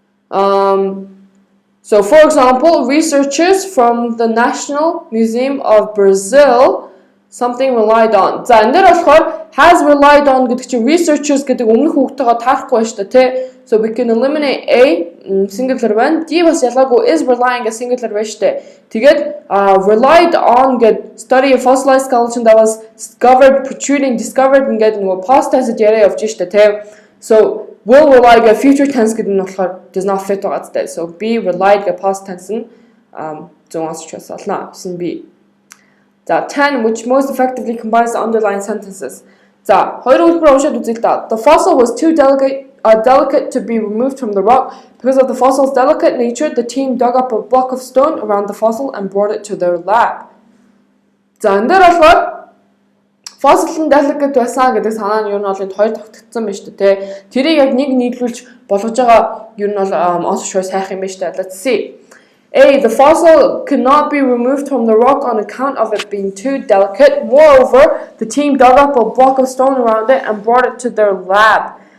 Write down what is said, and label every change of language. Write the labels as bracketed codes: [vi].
[en] So for example, researchers from the National Museum of Brazil something relied on. [mn] За энэ дээр болохоор [en] has relied on [mn] гэдэг чинь researchers гэдэг өмнөх үгтэйгээ таарахгүй байна шүү дээ, тэ. [en] So we can eliminate A singular байна. D [mn] бас ялгаагүй [en] is relying a singular байна шүү дээ. [mn] Тэгээд relied on гэдэг [en] study a fossilized skeleton that was discovered [mn] ингээд нөгөө past tense яриа явж шүү дээ, тэ. [en] So will rely гэдэг future tense [mn] гэдэг нь болохоор [en] does not fit байгаа гэдэг. So be relied гэдэг past tense нь зөв answer choice болно. [mn] Гэсэн B. [en] За 10 which most effectively combines the underlying sentences. [mn] За хоёр үлбэр уншаад үзье л да. [en] The fossil was too delicate to be removed from the rock. Because of the fossil's delicate nature, the team dug up a block of stone around the fossil and brought it to their lab. [mn] За энэ дээр болохоор fossil delicate байсан гэдэг санаа нь юу нь бол энд хоёр тогтцсон байна шүү дээ, тэ. Тэрийг яг нэг нийлүүлж болгож байгаа юу нь бол answer choice хайх юм байна шүү дээ. [en] Let's see. A. The fossil could not be removed from the rock on account of it being too delicate. Moreover, the team dug up a block of stone around it and brought it to their lab.